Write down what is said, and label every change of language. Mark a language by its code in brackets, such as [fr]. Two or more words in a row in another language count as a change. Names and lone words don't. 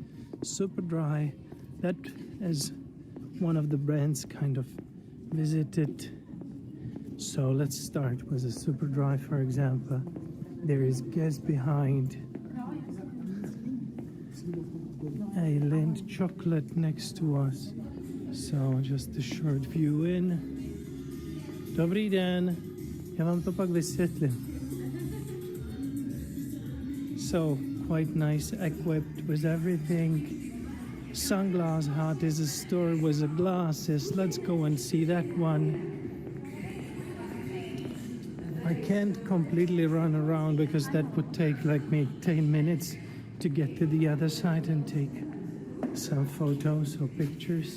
[en] Superdry, that is one of the brands kind of visited. So let's start with a Superdry, for example. There is Guess behind. A Lindt chocolate next to us. So just a short view in. [cs] Dobrý den, já vám to pak vysvětlím. [en] So quite nice, equipped with everything. Sunglass Hut is a store with the glasses. Let's go and see that one. I can't completely run around because that would take like me 10 minutes to get to the other side and take some photos or pictures.